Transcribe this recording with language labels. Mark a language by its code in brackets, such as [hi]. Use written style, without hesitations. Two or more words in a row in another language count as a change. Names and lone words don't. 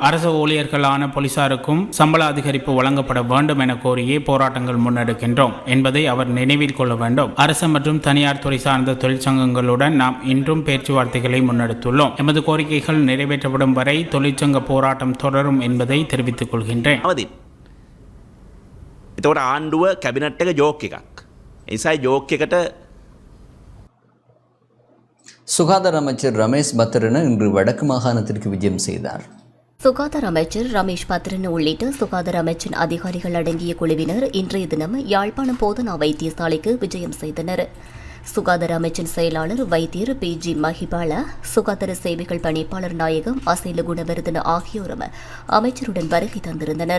[ta] அரசு ஊழியர்களான போலீசாருக்கும் சம்பள அதிகரிப்பு வழங்கப்பட வேண்டும் என கோரியே போராட்டங்கள் முன்னெடுக்கின்றோம் என்பதை அவர் நினைவில் கொள்ள வேண்டும். அரசு மற்றும் தனியார் துறை சார்ந்த தொழிற்சங்கங்களுடன் நாம் இன்றும் பேச்சுவார்த்தைகளை முன்னெடுத்துள்ளோம். எமது கோரிக்கைகள் நிறைவேற்றப்படும் வரை தொழிற்சங்க போராட்டம் தொடரும் என்பதை தெரிவித்துக் கொள்கின்றேன். [si] එතකොට ආණ්ඩුව කැබිනට් එක ජෝක් එකක්. ඒ නිසා ජෝක් එකට [ta] சுகாதார அமைச்சர் ரமேஷ் பத்ரன இன்று வடக்கு மாகாணத்திற்கு விஜயம் செய்தார். சுகாதார அமைச்சர் ரமேஷ் பத்ரன் உள்ளிட்ட சுகாதார அமைச்சின் அதிகாரிகள் அடங்கிய குழுவினர் இன்றைய தினம் யாழ்ப்பாணம் போதனா வைத்தியசாலைக்கு விஜயம் செய்தனர். சுகாதார அமைச்சின் செயலாளர் வைத்தியர் PG மஹிபால, சுகாதார சேவைகள் பணிப்பாளர் நாயகம் அசைல குணவர்தன ஆகியோரும் அமைச்சருடன் வருகை தந்திருந்தனர்.